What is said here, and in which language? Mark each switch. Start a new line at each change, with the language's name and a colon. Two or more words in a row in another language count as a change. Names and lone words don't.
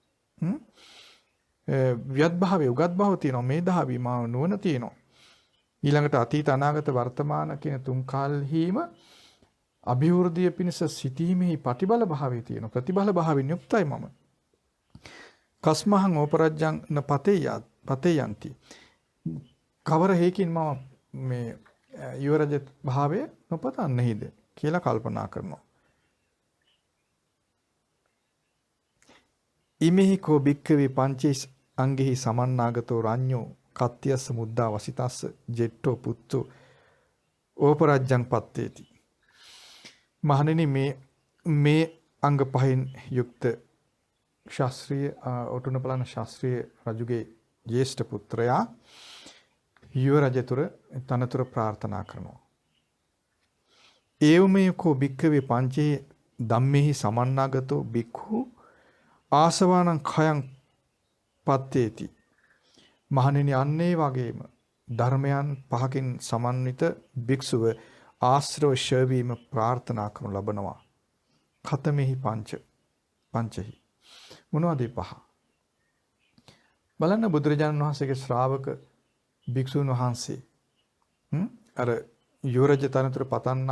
Sinhala: වියත් භාවය උගත් භාවය තියෙනවා මේධාවි මා නුවණ තියෙනවා ඊළඟට අතීත අනාගත වර්තමාන කියන තුන් කාලෙහිම අභිවෘද්ධිය පිණිස සිටීමේ ප්‍රතිබල භාවය තියෙනවා ප්‍රතිබල භාවයෙන් යුක්තයි මම
Pali: කස්මහං ඕපරජ්ජං න පතේ යන්ති
Sinhala: කවර හේකින් මම මේ යුවරජ භාවය නොපතන්නේද කියලා කල්පනා කරනවා
Pali: ඉමෙහි කෝ භික්ඛවේ පංචේස් අංගෙහි සමන්නාගතෝ රඤ්ඤෝ කත්තියස්ස මුද්දා වසිතස්ස ජෙට්ටෝ පුත්තෝ ඕපරජ්ජං පත්තේති
Sinhala: මහණෙනි මේ අංග පහෙන් යුක්ත ශාස්ත්‍රීය ඔටුනපලන ශාස්ත්‍රීය රජුගේ ජේෂ්ඨ පුත්‍රයා යුව රජතුර තනතුර ප්‍රාර්ථනා කරනවා.
Pali: ඒවමයකෝ භික්ඛවේ පංචේ ධම්මෙහි සමන්නාගතෝ භික්ඛු ආසවානං khයං පත්තේති.
Sinhala: මහණෙනි අන්නේ වගේම ධර්මයන් පහකින් සමන්විත භික්ෂුව ආශ්‍රව ශවීම ප්‍රාර්ථනා කරනු ලබනවා.
Pali: ඛතමෙහි පංචෙහි
Sinhala: මොනවද පහ? බලන්න බුදුරජාණන් වහන්සේගේ ශ්‍රාවක භික්ෂුන් වහන්සේ අර යුවරජ තනතුර පතන්නා